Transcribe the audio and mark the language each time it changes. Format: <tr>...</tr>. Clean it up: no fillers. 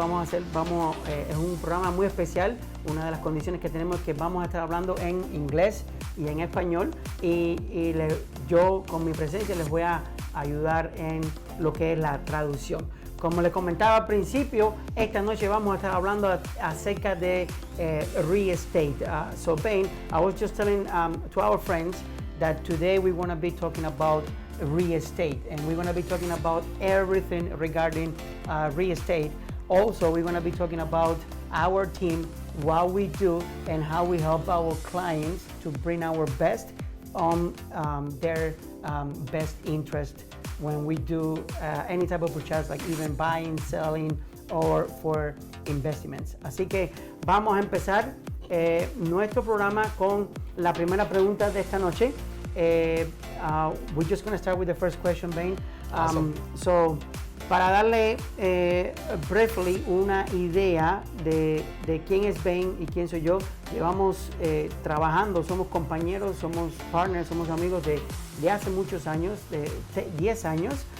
<es>Es un programa muy especial. Una de las condiciones que tenemos es que vamos a estar hablando en inglés y en español, y yo con mi presencia les voy a ayudar en lo que es la traducción. Como les comentaba al principio, esta noche vamos a estar hablando acerca de real estate. So Bain,</es> <en>I was just telling to our friends that today we want to be talking about real estate, and we're going to be talking about everything regarding real estate. Also, we're going to be talking about our team, what we do, and how we help our clients to bring our best on their best interest when we do any type of purchase, like even buying, selling, or for investments.</en> <es>Así que vamos a empezar nuestro programa con la primera pregunta de esta noche.</es> <en>We're just going to start with the first question, Bain. Awesome.</en> <es>So, para darle briefly una idea de quién es Bain y quién soy yo, llevamos trabajando, somos compañeros, somos partners, somos amigos de hace muchos años, de 10 años.</es>